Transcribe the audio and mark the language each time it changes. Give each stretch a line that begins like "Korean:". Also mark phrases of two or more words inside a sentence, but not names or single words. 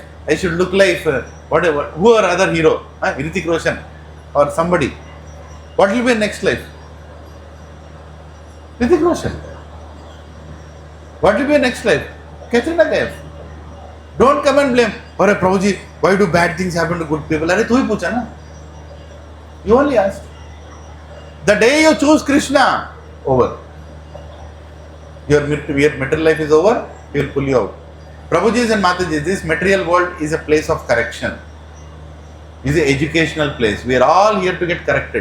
English: I should look like whatever, who or other hero, Hrithik Roshan or somebody. What will be next life? Hrithik Roshan. What will be next life? Katrina Kaif. Don't come and blame. Or Prabhuji, why do bad things happen to good people?
Hindi: Arey, tu hi pucha na.
English: You only asked. The day you choose Krishna, over. Your material life is over, he will pull you out. Prabhujis and Matajis, this material world is a place of correction. It is an educational place. We are all here to get corrected.